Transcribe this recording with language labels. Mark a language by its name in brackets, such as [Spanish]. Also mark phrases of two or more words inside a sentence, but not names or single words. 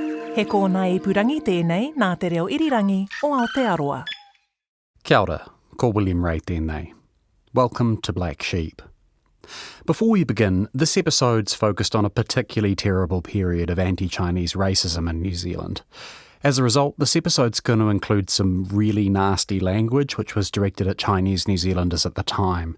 [Māori] He kōna ipurangi tēnei nā te reo irirangi o Aotearoa. Kia ora, ko William Ray tēnei. [English] Welcome to Black Sheep. Before we begin, this episode's focused on a particularly terrible period of anti-Chinese racism in New Zealand. As a result, this episode's going to include some really nasty language which was directed at Chinese New Zealanders at the time.